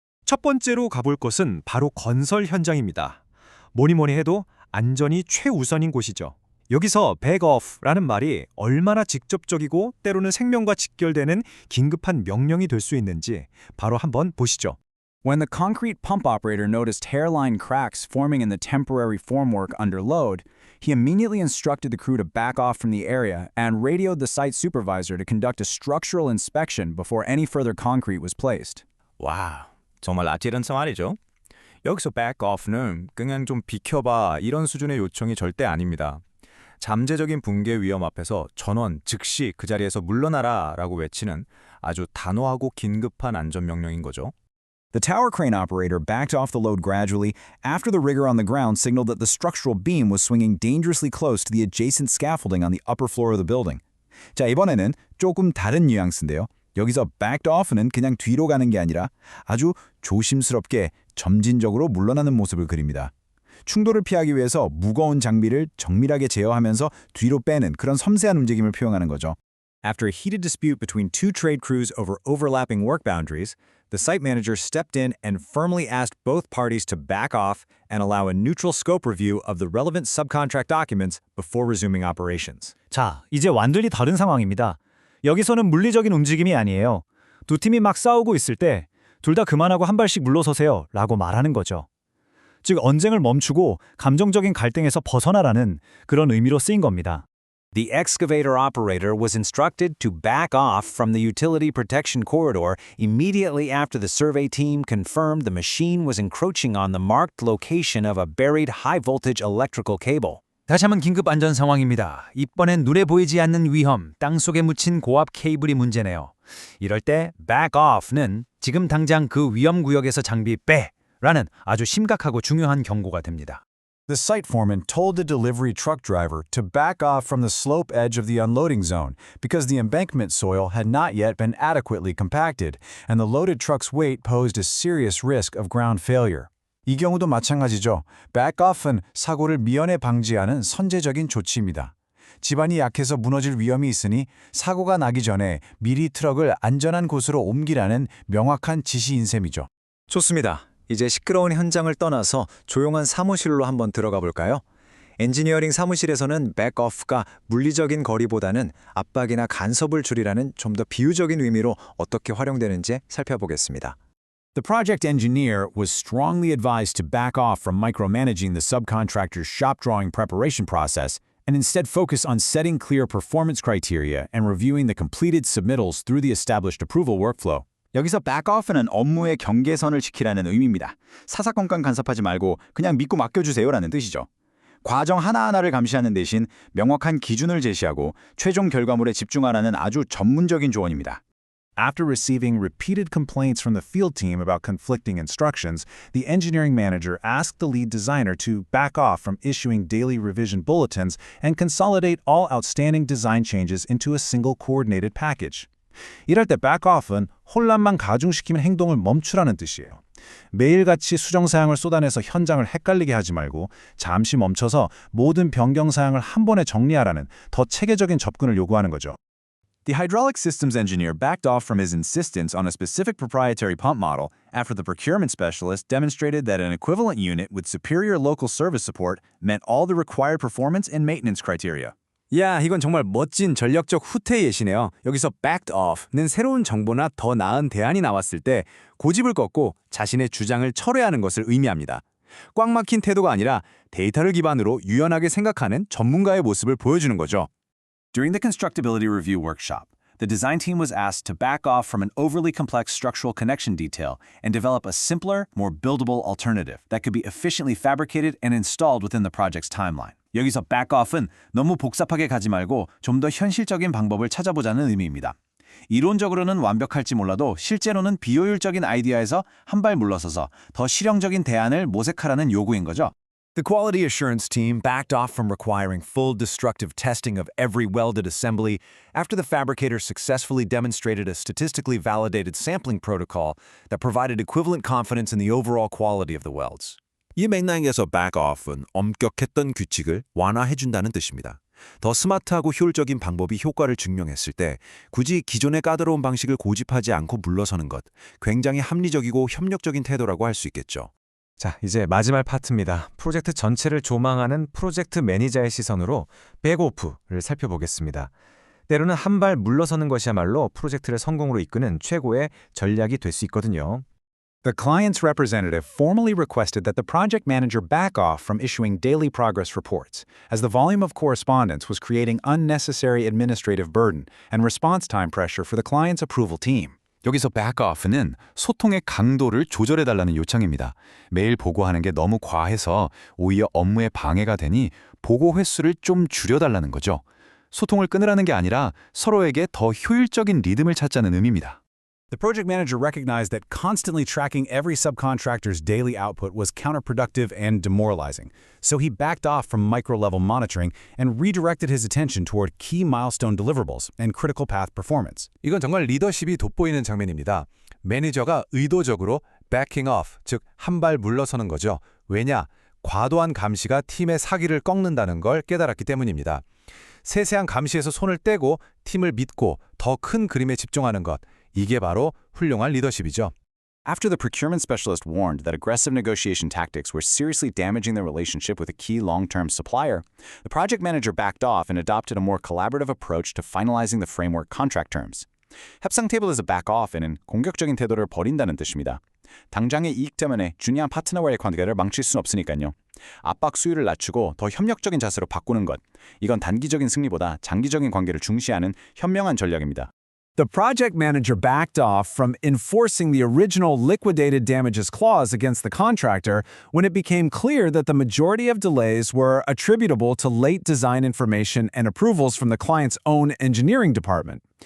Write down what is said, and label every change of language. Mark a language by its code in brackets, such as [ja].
[ko] 첫 번째로 가볼 곳은 바로 건설 현장입니다. 뭐니 해도 안전이 최우선인 곳이죠. 여기서 back off라는 말이 얼마나 직접적이고 때로는 생명과 직결되는 긴급한 명령이 될 수 있는지 바로 한번 보시죠. [en] When the concrete pump operator noticed hairline cracks forming in the temporary formwork under load, he immediately instructed the crew to back off from the area and radioed the site supervisor to conduct a structural inspection before any further concrete was placed. [ko] 와우, 정말 아찔한 상황이죠. 여기서 back off는 그냥 좀 비켜봐 이런 수준의 요청이 절대 아닙니다. 잠재적인 붕괴 위험 앞에서 전원 즉시 그 자리에서 물러나라 라고 외치는 아주 단호하고 긴급한 안전명령인 거죠. [en] The tower crane operator backed off the load gradually after the rigger on the ground signaled that the structural beam was swinging dangerously close to the adjacent scaffolding on the upper floor of the building. [ko] 자, 이번에는 조금 다른 뉘앙스인데요. 여기서 backed off는 그냥 뒤로 가는 게 아니라 아주 조심스럽게 점진적으로 물러나는 모습을 그립니다. 충돌을 피하기 위해서 무거운 장비를 정밀하게 제어하면서 뒤로 빼는 그런 섬세한 움직임을 표현하는 거죠. [en] After a heated dispute between two trade crews over overlapping work boundaries, the site manager stepped in and firmly asked both parties to back off and allow a neutral scope review of the relevant subcontract documents before resuming operations. [ko] 자, 이제 완전히 다른 상황입니다. 여기서는 물리적인 움직임이 아니에요. 두 팀이 막 싸우고 있을 때 둘 다 그만하고 한 발씩 물러서세요 라고 말하는 거죠. 즉 언쟁을 멈추고 감정적인 갈등에서 벗어나라는 그런 의미로 쓰인 겁니다. [en] The excavator operator was instructed to back off from the utility protection corridor immediately after the survey team confirmed the machine was encroaching on the marked location of a buried high-voltage electrical cable. [ko] 다시 한번 긴급 안전 상황입니다. 이번엔 눈에 보이지 않는 위험, 땅속에 묻힌 고압 케이블이 문제네요. 이럴 때 back off는 지금 당장 그 위험 구역에서 장비 빼라는 아주 심각하고 중요한 경고가 됩니다. [en] The site foreman told the delivery truck driver to back off from the slope edge of the unloading zone because the embankment soil had not yet been adequately compacted, and the loaded truck's weight posed a serious risk of ground failure. [ko] 이 경우도 마찬가지죠. back off은 사고를 미연에 방지하는 선제적인 조치입니다. 지반이 약해서 무너질 위험이 있으니 사고가 나기 전에 미리 트럭을 안전한 곳으로 옮기라는 명확한 지시인 셈이죠. 좋습니다. 이제 시끄러운 현장을 떠나서 조용한 사무실로 한번 들어가 볼까요? 엔지니어링 사무실에서는 백오프가 물리적인 거리보다는 압박이나 간섭을 줄이라는 좀 더 비유적인 의미로 어떻게 활용되는지 살펴보겠습니다. [en] The project engineer was strongly advised to back off from micromanaging the subcontractor's shop drawing preparation process and instead focus on setting clear performance criteria and reviewing the completed submittals through the established approval workflow. [ko] 여기서 back-off는 업무의 경계선을 지키라는 의미입니다. 사사건건 간섭하지 말고 그냥 믿고 맡겨주세요라는 뜻이죠. 과정 하나하나를 감시하는 대신 명확한 기준을 제시하고 최종 결과물에 집중하라는 아주 전문적인 조언입니다. [en] After receiving repeated complaints from the field team about conflicting instructions, the engineering manager asked the lead designer to back off from issuing daily revision bulletins and consolidate all outstanding design changes into a single coordinated package. [ko] 이럴 때 back-off은 혼란만 가중시키는 행동을 멈추라는 뜻이에요. 매일같이 수정사항을 쏟아내서 현장을 헷갈리게 하지 말고 잠시 멈춰서 모든 변경사항을 한 번에 정리하라는 더 체계적인 접근을 요구하는 거죠. [en] The hydraulic systems engineer backed off from his insistence on a specific proprietary pump model after the procurement specialist demonstrated that an equivalent unit with superior local service support met all the required performance and maintenance criteria. [ko] 야, 이건 정말 멋진 전략적 후퇴 예시네요. 여기서 backed off는 새로운 정보나 더 나은 대안이 나왔을 때 고집을 꺾고 자신의 주장을 철회하는 것을 의미합니다. 꽉 막힌 태도가 아니라 데이터를 기반으로 유연하게 생각하는 전문가의 모습을 보여주는 거죠. [en] During the constructability review workshop, The design team was asked to back off from an overly complex structural connection detail and develop a simpler, more buildable alternative that could be efficiently fabricated and installed within the project's timeline. [ko] 여기서 back off은 너무 복잡하게 가지 말고 좀 더 현실적인 방법을 찾아보자는 의미입니다. 이론적으로는 완벽할지 몰라도 실제로는 비효율적인 아이디어에서 한 발 물러서서 더 실용적인 대안을 모색하라는 요구인 거죠. [en] The quality assurance team backed off from requiring full destructive testing of every welded assembly after the fabricator successfully demonstrated a statistically validated sampling protocol that provided equivalent confidence in the overall quality of the welds. [ko] 이 맥락에서 back-off은 엄격했던 규칙을 완화해준다는 뜻입니다. 더 스마트하고 효율적인 방법이 효과를 증명했을 때 굳이 기존의 까다로운 방식을 고집하지 않고 물러서는 것, 굉장히 합리적이고 협력적인 태도라고 할 수 있겠죠. 자, 이제 마지막 파트입니다. 프로젝트 전체를 조망하는 프로젝트 매니저의 시선으로 백오프를 살펴보겠습니다. 때로는 한 발 물러서는 것이야말로 프로젝트를 성공으로 이끄는 최고의 전략이 될 수 있거든요. [en] The client's representative formally requested that the project manager back off from issuing daily progress reports, as the volume of correspondence was creating unnecessary administrative burden and response time pressure for the client's approval team. [ko] 여기서 back off는 소통의 강도를 조절해달라는 요청입니다. 매일 보고하는 게 너무 과해서 오히려 업무에 방해가 되니 보고 횟수를 좀 줄여달라는 거죠. 소통을 끊으라는 게 아니라 서로에게 더 효율적인 리듬을 찾자는 의미입니다. [en] The project manager recognized that constantly tracking every subcontractor's daily output was counterproductive and demoralizing, so he backed off from micro-level monitoring and redirected his attention toward key milestone deliverables and critical path performance. [ko] 이건 정말 리더십이 돋보이는 장면입니다. 매니저가 의도적으로 backing off, 즉 한 발 물러서는 거죠. 왜냐? 과도한 감시가 팀의 사기를 꺾는다는 걸 깨달았기 때문입니다. 세세한 감시에서 손을 떼고 팀을 믿고 더 큰 그림에 집중하는 것, 이게 바로 훌륭한 리더십이죠. [en] After the procurement specialist warned that aggressive negotiation tactics were seriously damaging the relationship with a key long-term supplier, the project manager backed off and adopted a more collaborative approach to finalizing the framework contract terms. [ko] 협상 테이블에서 back off에는 공격적인 태도를 버린다는 뜻입니다. 당장의 이익 때문에 중요한 파트너와의 관계를 망칠 수는 없으니까요. 압박 수위를 낮추고 더 협력적인 자세로 바꾸는 것. 이건 단기적인 승리보다 장기적인 관계를 중시하는 현명한 전략입니다. [en] The project manager backed off from enforcing the original liquidated damages clause against the contractor when it became clear that the majority of delays were attributable to late design information and approvals from the client's own engineering department.